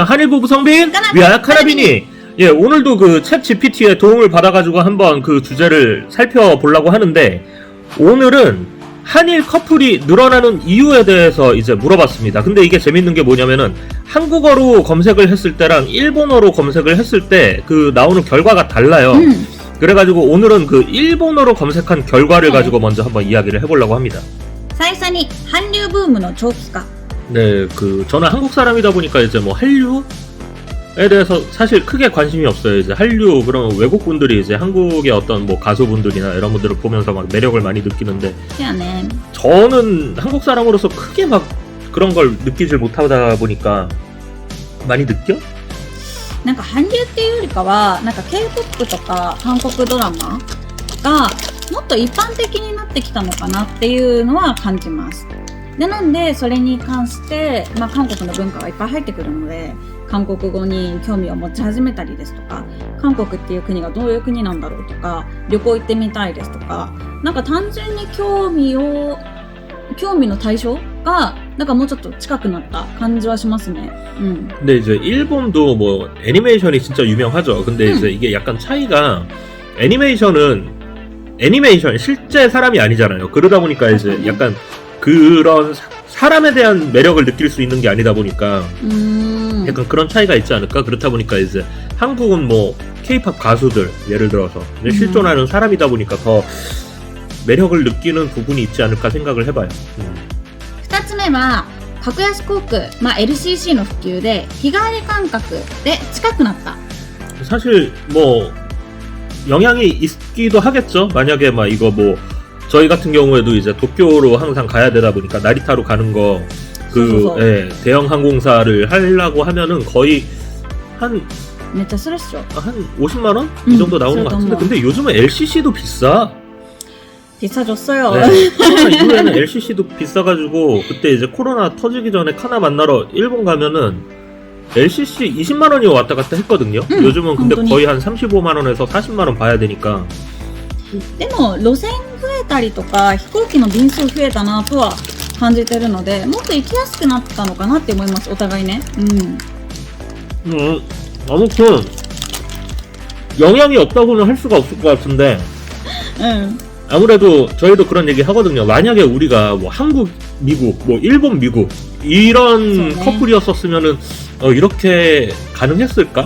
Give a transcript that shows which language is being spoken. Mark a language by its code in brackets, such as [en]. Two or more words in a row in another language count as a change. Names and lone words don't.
[ko] 한일부부 성빈, 위아 카라비니. 예, 오늘도 그 챗 GPT의 도움을 받아가지고 한번 그 주제를 살펴보려고 하는데, 오늘은 한일 커플이 늘어나는 이유에 대해서 이제 물어봤습니다. 근데 이게 재밌는 게 뭐냐면은, 한국어로 검색을 했을 때랑 일본어로 검색을 했을 때 그 나오는 결과가 달라요. 그래가지고 오늘은 그 일본어로 검색한 결과를 가지고 먼저 한번 이야기를 해보려고 합니다. [ja] 最初に韓流ブームの長期化 [ko] 네, 저는 한국 사람이다 보니까 이제 뭐 한류에 대해서 사실 크게 관심이 없어요. 이제 한류, 그러면 외국 분들이 이제 한국의 어떤 뭐 가수분들이나 이런 분들을 보면서 막 매력을 많이 느끼는데, [ja] やね [ko] 저는 한국 사람으로서 크게 막 그런 걸 느끼질 못하다 보니까 많이 느껴? [ja] なんか韓流っていうよりかはなんか K-POP とか韓国ドラマがもっと一般的になってきたのかなっていうのは感じます。でなんでそれに関して、韓国の文化がいっぱい入ってくるので韓国語に興味を持ち始めたりですとか、韓国っていう国がどういう国なんだろうとか、旅行行ってみたいですとか、なんか単純に興味の対象がなんかもうちょっと近くなった感じはしますね。 [ko] 근데 이제 일본도 뭐 애니메이션이 진짜 유명하죠. 근데 이제 이게 약간 차이가, 애니메이션은 애니메이션 실제 사람이 아니잖아요. 그러다 보니까 이제 약간 그런 사람에 대한 매력을 느낄 수 있는 게 아니다 보니까 약간 그런 차이가 있지 않을까? 그렇다 보니까 이제 한국은 뭐 K-POP 가수들 예를 들어서 실존하는 사람이다 보니까 더 매력을 느끼는 부분이 있지 않을까 생각을 해봐요. [ja] 2 つ目は格安航空、LCC の普及で日帰り感覚で近くなった。 [ko] 사실 뭐 영향이 있기도 하겠죠. 만약에 막 이거 뭐 저희 같은 경우에도 이제 도쿄로 항상 가야 되다 보니까 나리타로 가는 거 예, 대형 항공사를 하려고 하면은 거의 한 [ja] めっちゃするっしょ。 [ko] 50만 원? 이 정도 나오는 것 같은데, 근데 요즘은 LCC도 비싸. 비싸졌어요. 네, 코로나 이후에는 LCC도 비싸가지고 그때 이제 코로나 터지기 전에 카나 만나러 일본 가면은 LCC 20만 원이 왔다 갔다 했거든요. 요즘은 근데 거의 한 35만 원에서 40만 원 봐야 되니까. [ja] でも路線増えたりとか飛行機の便数増えたなとは感じてるので、もっと行きやすくなったのかなって思います。お互いね。 [ko] 아무튼 영향이 없다고는 할 수가 없을 것 같은데, 아무래도 저희도 그런 얘기 하거든요. 만약에 우리가 뭐 한국, 미국, 뭐 일본, 미국 이런 커플이었었으면은 이렇게 가능했을까?